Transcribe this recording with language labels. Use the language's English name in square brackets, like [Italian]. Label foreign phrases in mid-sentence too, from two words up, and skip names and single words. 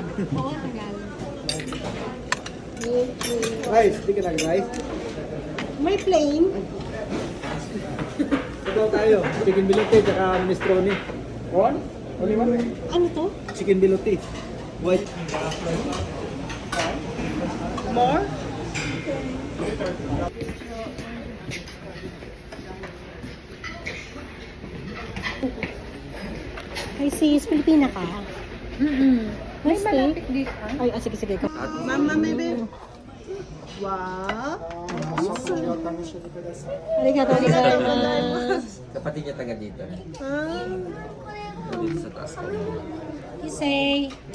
[Filipino] Oo, Tagalog. Okay. Rice, di ka nag-rice. May plain. Ito tayo. Chicken bilote, tsaka minestrone. [English] One? Only one? [Filipino] Ano to? [English] Chicken bilote. White. More? [Filipino] Ay, sis, Pilipina ka? May malapit dito. Ay, sige. [English] Mama, maybe. Wow. [Japanese] ありがとう、ありがとう. [Filipino] Kapatid niya taga dito. Dito sa taas. Kisei.